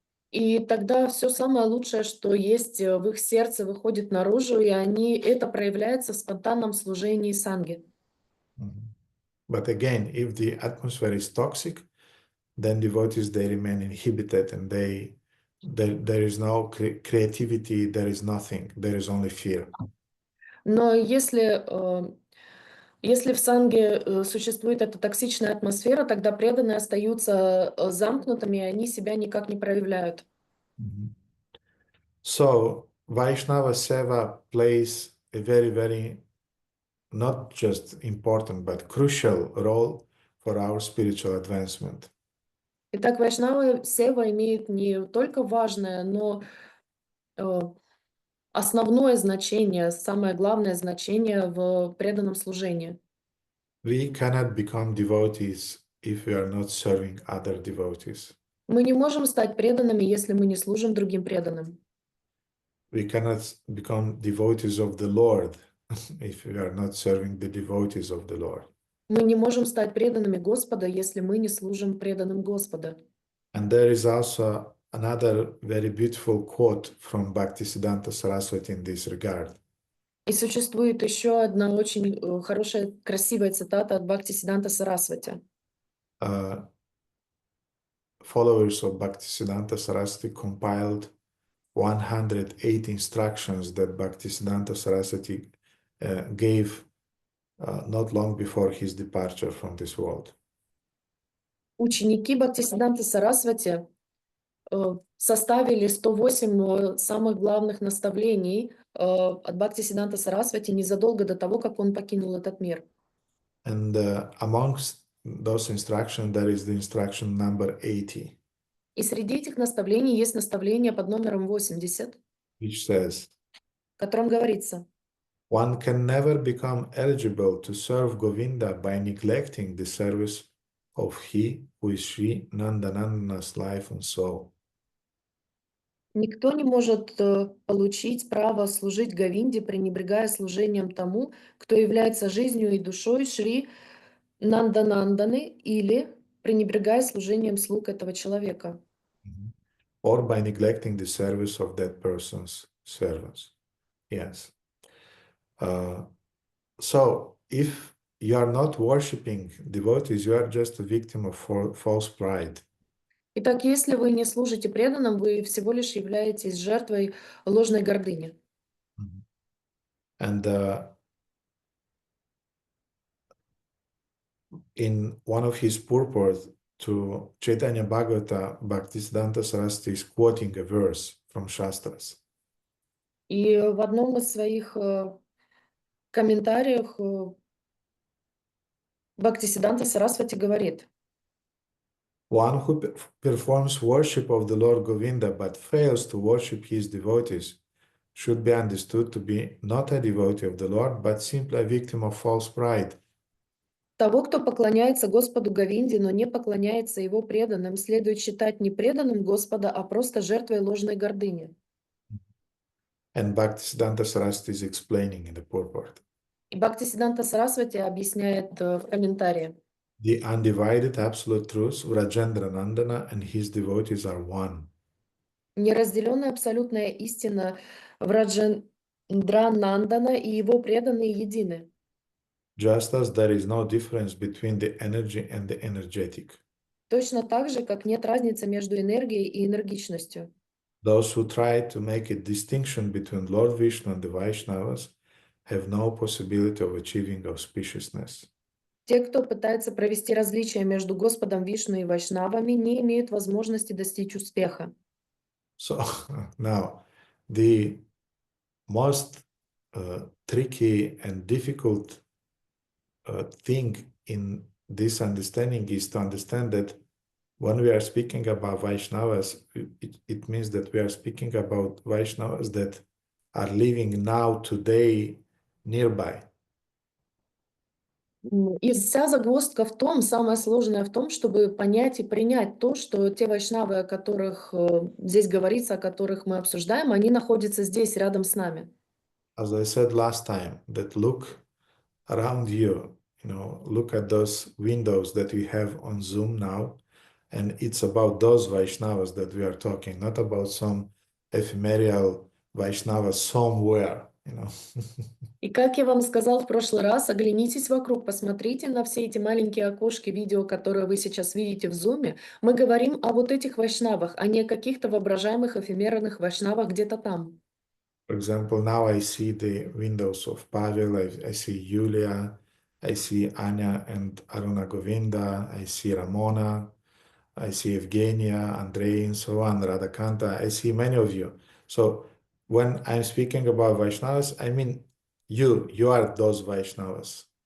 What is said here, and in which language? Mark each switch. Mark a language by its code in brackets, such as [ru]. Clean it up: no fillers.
[ru] И тогда все самое лучшее, что есть в их сердце, выходит наружу, и это проявляется в спонтанном служении санги. [en] But again, if the atmosphere is toxic, then devotees, they remain inhibited, and there is no creativity, there is nothing, there is only fear. [ru] Но если в санге существует эта токсичная атмосфера, тогда преданные остаются замкнутыми, и они себя никак не проявляют. [en] So Vaishnava Seva plays a very, very not just important but crucial role for our spiritual advancement. [ru] Итак, Вайшнава Сева имеет не только важное, но э, основное значение, самое главное значение в преданном служении. [en] We cannot become devotees if we are not serving other devotees. [ru] Мы не можем стать преданными, если мы не служим другим преданным. [en] We cannot become devotees of the Lord if we are not serving the devotees of the Lord. [ru] Мы не можем стать преданными Господа, если мы не служим преданным Господа. [en] And there is also another very beautiful quote from Bhaktisiddhanta Saraswati in this regard. [ru] И существует еще одна очень хорошая, красивая цитата от Бхактисиддханта Сарасвати. [en] Followers of Bhaktisiddhanta Saraswati compiled 108 instructions that Bhaktisiddhanta Saraswati gave not long before his departure from this world. [ru] Ученики Бхактисиддханты Сарасвати составили 108 самых главных наставлений от Бхактисиддханта Сарасвати незадолго до того, как он покинул этот мир. [en] And amongst those instructions, there is the instruction number 80. [ru] И среди этих наставлений есть наставление под номером 80, [en] Which says, [ru] в котором говорится: [en] one can never become eligible to serve Govinda by neglecting the service of he who is Sri Nandanandana's life and soul. [ru] Никто не может получить право служить Говинде, пренебрегая служением тому, кто является жизнью и душой Шри Нандананданы, или пренебрегая служением слуг этого человека. [en] Or by neglecting the service of that person's servants. Yes. So if you are not worshipping devotees, you are just a victim of false pride. [ru] Итак, если вы не служите преданным, вы всего лишь являетесь жертвой ложной гордыни. [en] And in one of his purports to Chaitanya Bhagavata, Bhaktisiddhanta Saraswati is quoting a verse from Shastras. [ru] И в одном из своих комментариях Бхактисиддханта Сарасвати говорит: [en] One who performs worship of the Lord Govinda but fails to worship his devotees should be understood to be not a devotee of the Lord, but simply a victim of false pride. [ru] Того, кто поклоняется Господу Говинде, но не поклоняется его преданным, следует считать не преданным Господа, а просто жертвой ложной гордыни. [en] And Bhaktisiddhanta Saraswati is explaining in the purport. [ru] И Бхактисиддханта Сарасвати объясняет в комментарии: [en] The undivided absolute truth, Rajendra Nandana and his devotees are one. [ru] Неразделенная абсолютная истина Враджендранандана и его преданные едины. [en] Just as there is no difference between the energy and the energetic. [ru] Точно так же, как нет разницы между энергией и энергичностью. [en] Those who try to make a distinction between Lord Vishnu and the Vaishnavas have no possibility of achieving auspiciousness. [ru] Те, кто пытается провести различие между Господом Вишну и Вайшнавами, не имеют возможности достичь успеха. [en] So now, the most tricky and difficult thing in this understanding is to understand that when we are speaking about Vaishnavas, it means that we are speaking about Vaishnavas that are living now, today, nearby. [ru] И вся загвоздка в том, самое сложное в том, чтобы понять и принять то, что те вайшнавы, о которых здесь говорится, о которых мы обсуждаем, они находятся здесь, рядом с нами. [en] As I said last time, that look around you, look at those windows that we have on Zoom now, and it's about those Vaishnavas that we are talking, not about some ephemeral Vaishnava somewhere, [ru] И как я вам сказал в прошлый раз, оглянитесь вокруг, посмотрите на все эти маленькие окошки видео, которые вы сейчас видите в Zoom. Мы говорим о вот этих вайшнавах, а не о каких-то воображаемых эфемерных вайшнавах где-то там. [en] For example, now I see the windows of Pavel, I see Yulia, I see Anya and Radha Govinda, I see Ramona, I see Evgenia, Andrei, and so on, Radhakanta. I see many of you. So when I'm speaking about Vaishnavas, I mean you are those Vaishnavas.